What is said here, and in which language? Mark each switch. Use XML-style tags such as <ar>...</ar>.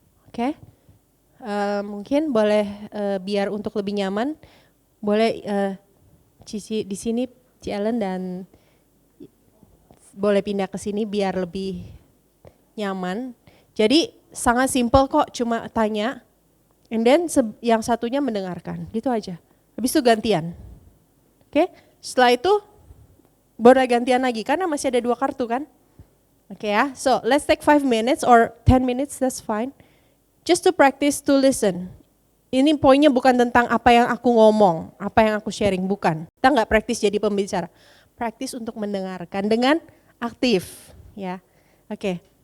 <id>Oke, mungkin boleh biar untuk lebih nyaman, boleh Cici di sini, Ci Ellen, dan boleh pindah ke sini biar lebih nyaman. Jadi sangat simple kok, cuma tanya, and then yang satunya mendengarkan, gitu aja. Habis itu gantian. Oke, setelah itu boleh gantian lagi karena masih ada 2 kartu kan.</id> <en>Oke ya, so let's take 5 minutes or 10 minutes, that's fine. Just to practice to listen.</en> <id>Ini poinnya bukan tentang apa yang aku ngomong, apa yang aku sharing, bukan. Kita nggak praktis jadi pembicara. Praktis untuk mendengarkan dengan aktif, ya. Oke.</id>